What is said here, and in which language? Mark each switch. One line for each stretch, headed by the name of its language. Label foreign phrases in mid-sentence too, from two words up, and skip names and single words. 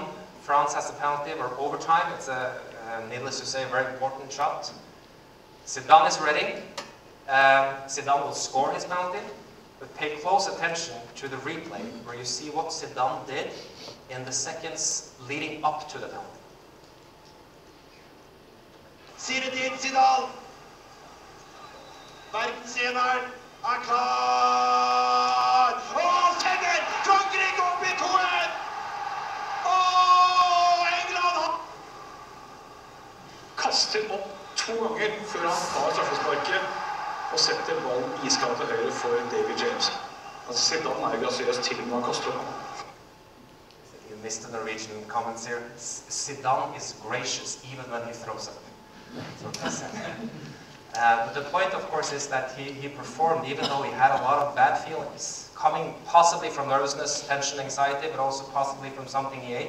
English: France has the penalty or overtime. It's needless to say, a very important shot. Zidane is ready. Zidane will score his penalty, but pay close attention to the replay where you see what Zidane did in the seconds leading up to the penalty.
Norwegian: Zinedine Zidane, verdenseneren klar! Og sender Frankrike opp I 2-1! England kaster opp 2 ganger før han tar straffesparket og setter ballen iskald til høyre for David James. Altså, Zidane jo grasiøs til når han kaster opp.
English: You missed the Norwegian comments here. Zidane is gracious even when he throws up. But the point, of course, is that he performed even though he had a lot of bad feelings, coming possibly from nervousness, tension, anxiety, but also possibly from something he ate.